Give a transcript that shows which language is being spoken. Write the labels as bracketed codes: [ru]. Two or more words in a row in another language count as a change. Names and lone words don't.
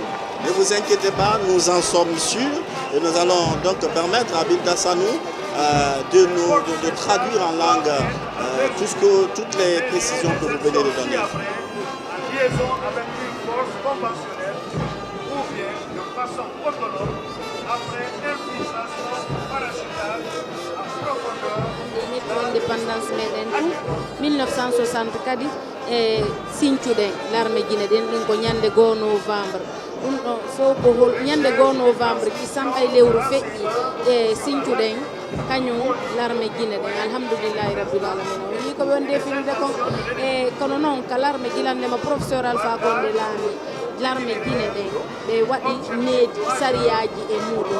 [fr] Ne vous inquiétez pas, nous en sommes sûrs et nous allons donc permettre à Bilda Sanou de traduire en langue toutes les précisions que vous venez de donner. En liaison avec une force conventionnelle ou bien de façon autonome après infiltration parachutale à profondeur. [ff] Indépendance meɗen ɗum 1960 kadi e Sinthiouɗen [fr] l'armée guinéen [ff] ɗin ko ñande 2 novembre ɗum ɗo fof ko ñande 2 novembre kisamɓay lewru feƴƴi e Sinthiouɗen kañum [fr] l'armée guinéen [ar] الحمد لله رب العالمين [ff] o wi ko ɓe wonde filde kon e kono noon ka l'armée guilandema professeur Alpha Condé laami [fr] l'armée guinéen [ff] ɓe waɗi needi sariyaji e muɗum